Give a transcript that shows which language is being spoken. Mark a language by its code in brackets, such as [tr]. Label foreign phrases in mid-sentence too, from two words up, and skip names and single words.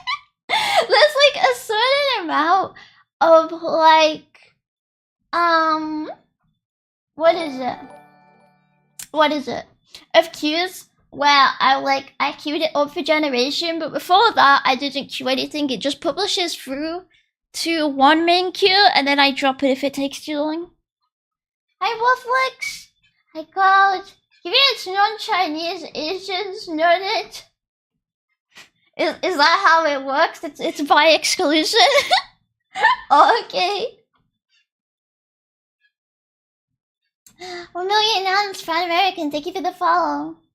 [en] There's like a certain amount of like, what is it? Of cues where I queued it up for generation, but before that I didn't queue anything. It just publishes through to one main queue, and then I drop it if it takes too long. Hi Wolflex. Hi Cloud. Given it's non-Chinese, Asians know it. Is that how it works? It's by exclusion? Oh, okay. 1 million announce Fan American, thank you for the follow.